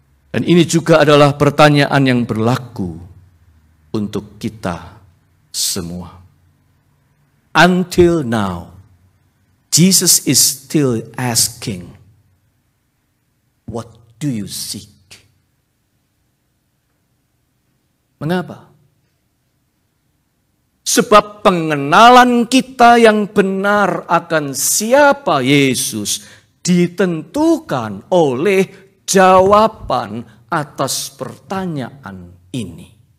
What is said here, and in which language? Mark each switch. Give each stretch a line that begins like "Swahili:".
Indonesian: Dan ini juga adalah pertanyaan yang berlaku untuk kita semua.
English: Until now, Jesus is still asking, what do you seek?
Indonesian: Mengapa? Sebab pengenalan kita yang benar akan siapa Yesus ditentukan oleh jawaban atas pertanyaan ini.